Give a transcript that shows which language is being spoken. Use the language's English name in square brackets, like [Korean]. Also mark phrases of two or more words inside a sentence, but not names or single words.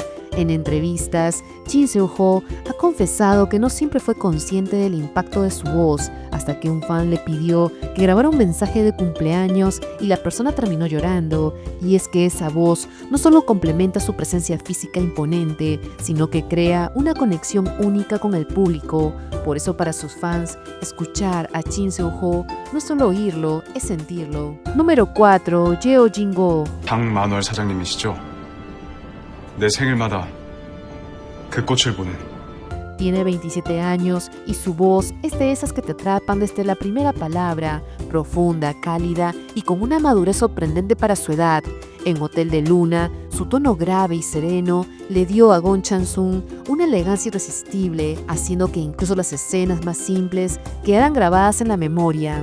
[Spanish] En entrevistas, Shin Seul-ho ha confesado que no siempre fue consciente del impacto de su voz, hasta que un fan le pidió que grabara un mensaje de cumpleaños y la persona terminó llorando. Y es que esa voz no solo complementa su presencia física imponente, sino que crea una conexión única con el público. Por eso para sus fans, escuchar a Shin Seul-ho no es solo oírlo, es sentirlo. Número 4. Yeo Jin-go. [Korean] 당 만월 사장님이시죠? 내 생일마다 그 꽃을 보낸. [Spanish] Tiene 27 años y su voz es de esas que te atrapan desde la primera palabra, profunda, cálida y con una madurez sorprendente para su edad. En Hotel de Luna, su tono grave y sereno le dio a Gon Chan-sung una elegancia irresistible, haciendo que incluso las escenas más simples quedaran grabadas en la memoria.